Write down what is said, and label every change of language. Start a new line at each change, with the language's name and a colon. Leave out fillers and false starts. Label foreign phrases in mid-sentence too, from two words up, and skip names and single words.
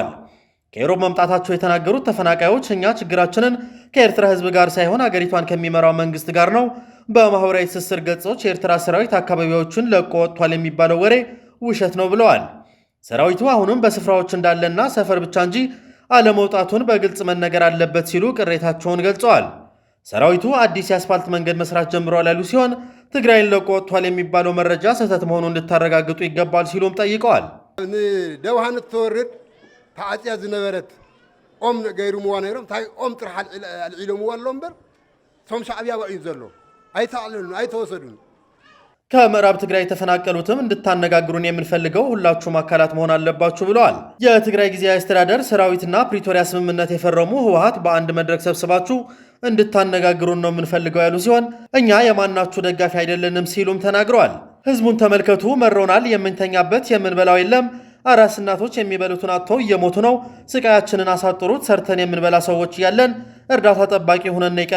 Amharic: ከኢሮብ መምጣታቸው የተናገሩት ተፈናቃዮች እኛ ችግራችንን ከኤርትራ ህዝብ ጋር ሳይሆን አገሪቷን ከሚመራው መንግስት ጋር ነው። በማህበራዊ ትስስር ገጾች የኤርትራ ሰራዊት አካባቢዎችን ለቆ ወጥቷል የሚባለው ወሬ ውሸት ነው ብለዋል። ሰራዊቱ አሁንም በስፍራዎች እንዳለና ሰፈር ብቻ እንጂ አለመውጣቱን በግልጽ መነገር አለበት ሲሉ ቅሬታቸውን ገልጸዋል። ሰራዊቱ አዲስ የአስፋልት መንገድ መስራት ጀምሯል ያሉ ሲሆን ትግራይን ለቆ ወጥቷል የሚባለው መረጃ ስህተት መሆኑን እንድታረጋግጡ ይገባል ሲሉም ጠይቀዋል።
Tigrinya: ደውሃነት ተወርድ ተዓጽያ ዝነበረት ኦም ገይሩምዋ ነይሮም ታይ ኦም ጥራሕ አልዒሎምዋ ኣሎ እምበር ቶም ሻዕብያ ባእዩ ዘሎ አይተዓለሉን አይተወሰዱን።
Amharic: ከምዕራብ ትግራይ የተፈናቀሉትም እንድታነጋግሩን የምንፈልገው ሁላችሁም አካላት መሆን አለባችሁ ብለዋል። የትግራይ ጊዜያዊ አስተዳደር ሰራዊትና ፕሪቶሪያ ስምምነት የፈረሙ ህወሓት በአንድ መድረክ ሰብስባችሁ እንድታነጋግሩን ነው የምንፈልገው ያሉ ሲሆን እኛ የማናችሁ ደጋፊ አይደለንም ሲሉም ተናግረዋል። ህዝቡን ተመልከቱ፣ መሮናል፣ የምንተኛበት የምንበላው የለም፣ አራስ እናቶች የሚበሉትን አጥተው እየሞቱ ነው፣ ስቃያችንን አሳጥሩት፣ ሰርተን የምንበላ ሰዎች እያለን እርዳታ ጠባቂ ሆነን የቀረ